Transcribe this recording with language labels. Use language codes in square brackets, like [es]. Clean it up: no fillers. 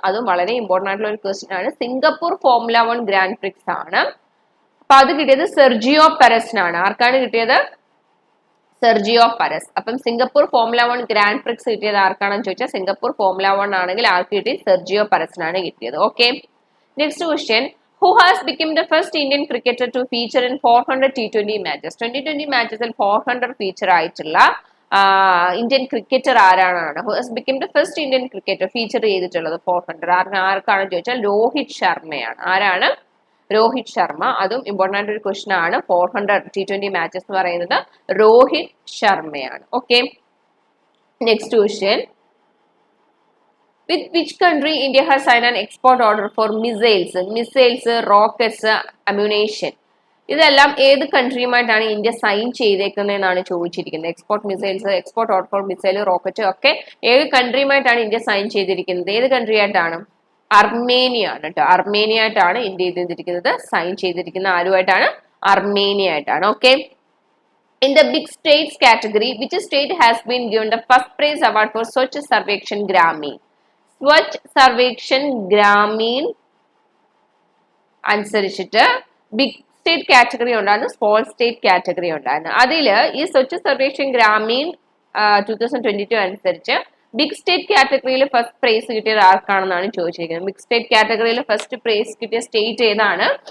[ml] അതും വളരെ ഇമ്പോർട്ടന്റ് ആയിട്ടുള്ള ഒരു ക്വസ്റ്റ്യൻ ആണ്. സിംഗപ്പൂർ ഫോർമുല 1 ഗ്രാൻഡ് പ്രിക്സ് ആണ്. അപ്പൊ അത് കിട്ടിയത് സെർജിയോ പെരസിനാണ്. ആർക്കാണ് കിട്ടിയത്? Sergio Perez. അപ്പം സിംഗപ്പൂർ ഫോർമുല 1 ഗ്രാൻഡ് പ്രിക്സ് കിട്ടിയത് ആർക്കാണെന്ന് ചോദിച്ചാൽ സിംഗപ്പൂർ ഫോർമുല 1 ആണെങ്കിൽ ആർക്ക് കിട്ടി? സെർജിയോ പെരസിനാണ് കിട്ടിയത്. Okay, next question. [en] Who has become the first Indian cricketer to feature in 400 T20 matches? [ml] 2020 matches 400 feature ആയിട്ടുള്ള ഇന്ത്യൻ ക്രിക്കറ്റർ ആരാണ്? [en] Who has become the first Indian cricketer feature ചെയ്തിട്ടുള്ളത് 400? [ml] ആർക്കാണെന്ന് ചോദിച്ചാൽ രോഹിത് ശർമ്മയാണ്. ആരാണ്? രോഹിത് ശർമ്മ. അതും ഇമ്പോർട്ടന്റ് ആയിട്ട് ഒരു ക്വസ്റ്റ്യൻ ആണ്. 400 T20 മാച്ചസ് എന്ന് പറയുന്നത് രോഹിത് ശർമ്മയാണ്. Okay, next question. [en] With which country India has signed an export order for missiles, rockets, ammunition? [ml] ഇതെല്ലാം ഏത് കൺട്രിയുമായിട്ടാണ് ഇന്ത്യ സൈൻ ചെയ്തേക്കുന്നതെന്നാണ് ചോദിച്ചിരിക്കുന്നത്. Export missiles, export order for missile, rocket ഒക്കെ ഏത് കൺട്രിയുമായിട്ടാണ് ഇന്ത്യ സൈൻ ചെയ്തിരിക്കുന്നത്? ഏത് കൺട്രി ആയിട്ടാണ്? അർമേനിയ ആണ് കേട്ടോ. അർമേനിയ ആയിട്ടാണ് ഇന്ത്യ ചെയ്തിരിക്കുന്നത്. സൈൻ ചെയ്തിരിക്കുന്ന ആരുമായിട്ടാണ്? അർമേനിയ ആയിട്ടാണ്. [en] Okay, in the big states category, which state has been given the first prize award for Swachh Sarvekshan Gramin? [ml] Swachh Survekshan Gramin അനുസരിച്ചിട്ട് ബിഗ് സ്റ്റേറ്റ് കാറ്റഗറി ഉണ്ടായിരുന്നു, സ്മോൾ സ്റ്റേറ്റ് കാറ്റഗറി ഉണ്ടായിരുന്നു. അതിൽ ഈ സ്വച്ഛ് സർവേക്ഷൻ ഗ്രാമീൺ 2022 അനുസരിച്ച് ബിഗ് സ്റ്റേറ്റ് കാറ്റഗറിയിൽ ഫസ്റ്റ് പ്രൈസ് കിട്ടിയത് ആർക്കാണെന്നാണ് ചോദിച്ചിരിക്കുന്നത്. ബിഗ് സ്റ്റേറ്റ് കാറ്റഗറിയിൽ ഫസ്റ്റ് പ്രൈസ് കിട്ടിയ സ്റ്റേറ്റ് ഏതാണ്?